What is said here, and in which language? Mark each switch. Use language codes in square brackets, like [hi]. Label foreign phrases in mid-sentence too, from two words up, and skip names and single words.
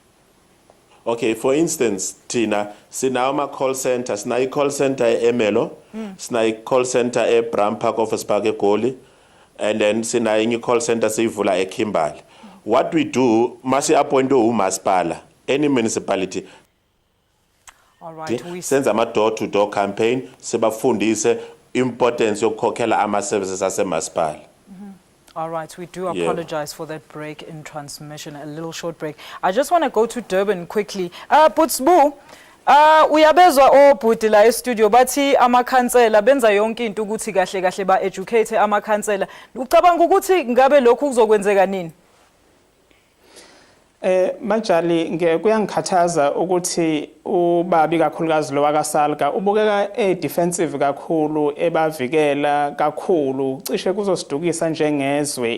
[zu] Okay, for instance, Tina, sinauma [en] call center, [zu] sina [en] call center [zu] Emelo, sina [en] call center [zu] Bram Park Office Park eGoli, [en] and then [zu] sina [en] call center [zu] sivula eKimberley. [en] What we do, [zu] masi appoint uMasipala, [en] any municipality. All right, we sends a door-to-door campaign, [zu] sebafundise importance yokukhokhela ama services aseMasipala. [en] All right, we do apologize for that break in transmission, a little short break. I just want to go to Durban quickly. [zu] Putsbu, uyabezwa obhuti la e-studio bathi amakhansela benza yonke into ukuthi kahle kahle ba-educate amakhansela. Ucabanga ukuthi ngabe lokhu kuzokwenzeka nini? Majali kuyangikhathaza ukuthi ubabi kakhulukazi lo wakaSalga ubukeka defensive kakhulu ebavikela kakhulu cishe kuzosidukisa njengezwe.